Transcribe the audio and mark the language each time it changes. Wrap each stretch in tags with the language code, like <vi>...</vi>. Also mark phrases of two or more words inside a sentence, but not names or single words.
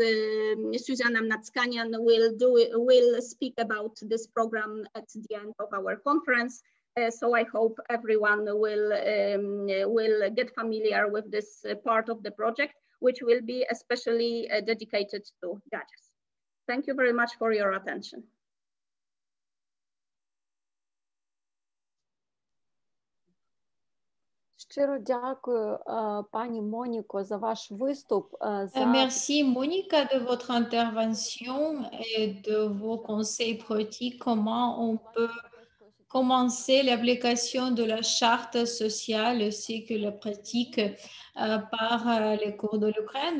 <en>Susanna Mnatskanian will speak about this program at the end of our conference. So I hope everyone will get familiar with this part of the project, which will be especially dedicated to judges. Thank you very much for your attention.</en> <uk>Щиро дякую, пані Моніко, за ваш виступ.</uk> <fr>Merci Monica de votre intervention et de vos conseils pratiques. Comment on peut commencer l'application de la charte sociale ainsi que la pratique par les cours de l'Ukraine.</fr>